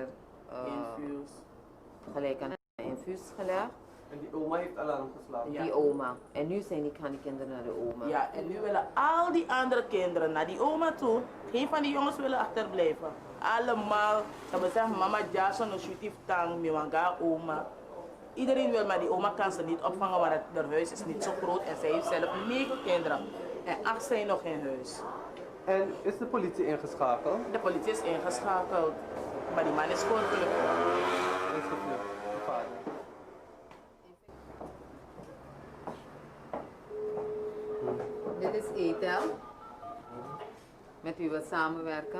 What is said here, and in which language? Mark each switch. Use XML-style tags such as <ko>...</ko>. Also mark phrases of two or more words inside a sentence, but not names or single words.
<nl>infuus. gelijk aan een infuus gelegd, En die oma heeft alarm geslagen? Ja. die oma. En nu gaan die kinderen naar de oma. Ja, en nu willen al die andere kinderen naar die oma toe. Geen van die jongens willen achterblijven. Allemaal. Dat we zeggen, mama Jason,</nl> <srn>no shutif tang, miwanga oma.</srn> <nl>Iedereen wil, maar die oma kan ze niet opvangen, want haar huis is niet zo groot en zij heeft zelf 9 kinderen. En 8 zijn nog in huis. En is de politie ingeschakeld? De politie is ingeschakeld, maar die man is voorgevlucht. Is gevlucht, de vader. Dit is Etel, met wie we samenwerken.</nl>